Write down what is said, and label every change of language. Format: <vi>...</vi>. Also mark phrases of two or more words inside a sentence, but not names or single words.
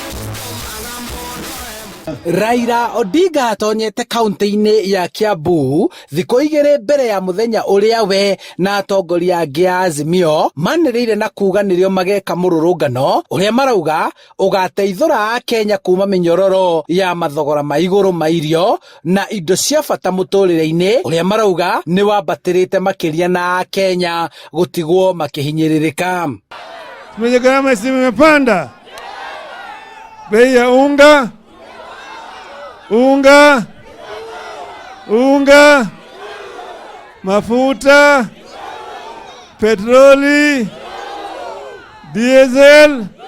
<ki>Raila Odinga atonyete kaunti-ini ya Kiambu thikũ igĩrĩ mbere ya muthenya ũrĩa we na atongoria angĩ a Azimio manĩrĩire na kuga nĩrĩo mageka mũrũrũngano ũrĩa marauga ũgateithũra Akenya kuma mĩnyororo ya mathogora ma igũrũ ma irio na indo cia bata mũtũrĩre-inĩ ũrĩa marauga nĩ wambatĩrĩte makĩria na Akenya gũtigwo makĩhinyĩrĩrĩka.</ki> <sw>Gharama zimepanda, bei ya unga, mafuta, petroli, diesel,</sw>